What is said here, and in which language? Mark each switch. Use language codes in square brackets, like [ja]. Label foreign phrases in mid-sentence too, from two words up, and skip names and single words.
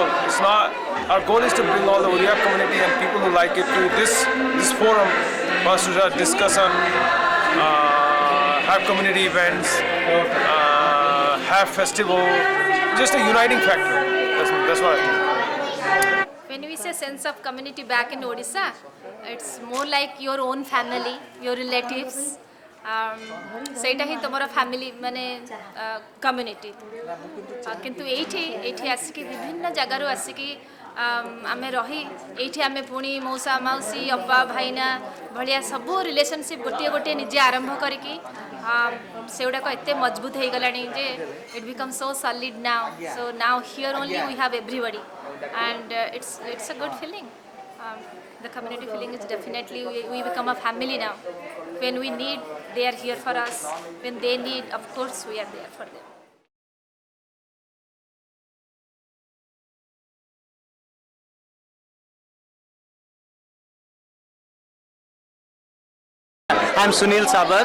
[en] It's not our goal is to bring all the Oriya community and people who like it to this forum for us to discuss on, have community events, have festival, just a uniting factor. That's what I think. When we say sense of community back in Odisha, it's more like your own family, your relatives. [or] ସେଇଟା ହିଁ ତୁମର ଫ୍ୟାମିଲି ମାନେ କମ୍ୟୁନିଟି କିନ୍ତୁ ଏଇଠି ଆସିକି ବିଭିନ୍ନ ଜାଗାରୁ ଆସିକି ଆମେ ରହି ଏଇଠି ଆମେ ପୁଣି ମଉସା ମାଉସୀ ଅପା ଭାଇନା ଭଳିଆ ସବୁ ରିଲେସନସିପ୍ ଗୋଟିଏ ଗୋଟିଏ ନିଜେ ଆରମ୍ଭ କରିକି ସେଗୁଡ଼ାକ ଏତେ ମଜବୁତ ହେଇଗଲାଣି ଯେ [en] it become so solid now so now here only we have everybody and it's a good feeling. The community feeling is definitely we become a family now. When we need, they are here for us. When they need, of course, we are there for them. I'm Sunil Sabad.